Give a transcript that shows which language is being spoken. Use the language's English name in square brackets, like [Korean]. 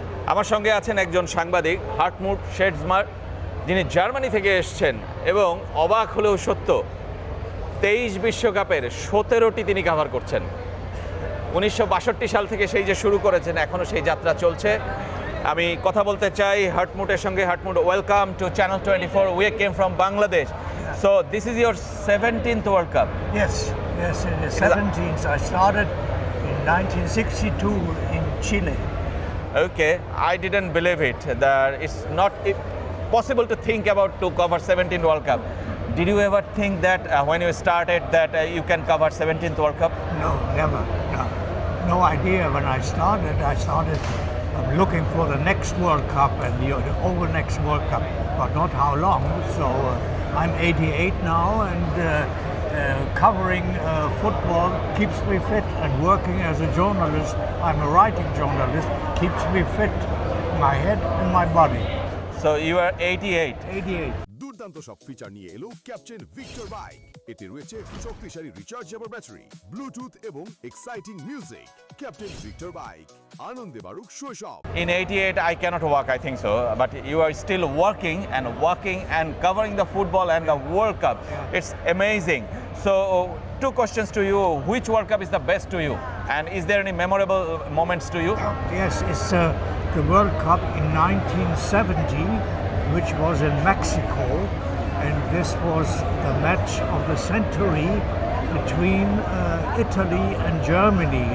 [Bangla] আমার সঙ্গে আছেন একজন সাংবাদিক হার্টমুট শেডসমার, যিনি জার্মানি থেকে এসেছেন এবং অবাক হলেও সত্য 23 বিশ্বকাপের 17টি তিনি কভার করছেন। 1962 সাল থেকে সেই যে শুরু করেছেন, এখনও সেই যাত্রা চলছে। আমি কথা বলতে চাই হার্টমুটের সঙ্গে। হার্টমুট, [English] Welcome to channel 24। We came from Bangladesh. So this is your 17th World Cup. Yes, it is 17th. I started in 1962 in Chile. Okay, I didn't believe it. That it's not possible to think about to cover 17 World Cup. Did you ever think that when you started that you can cover 17th World Cup? No, never. No idea when I started. Looking for the next World Cup and the over next World Cup, but not how long. So I'm 88 now, and covering football keeps me fit, and working as a journalist, I'm a writing journalist, keeps me fit, my head and my body. So you are 88. 88. [Bangla] দুর্দান্ত সব feature নিয়ে এলো captain Victor bike. এতে রয়েছে শক্তিশালী rechargeable battery, Bluetooth এবং exciting music. Captain Victor bike, আনন্দে বাড়ুক শৈশব। [English] In 88 I cannot walk, I think so, but you are still walking and covering the football and the World Cup. It's amazing. So two questions to you: which World Cup is the best to you, and is there any memorable moments to you? Yes, it's the World Cup in 1970, which was in Mexico, and this was the match of the century between Italy and Germany.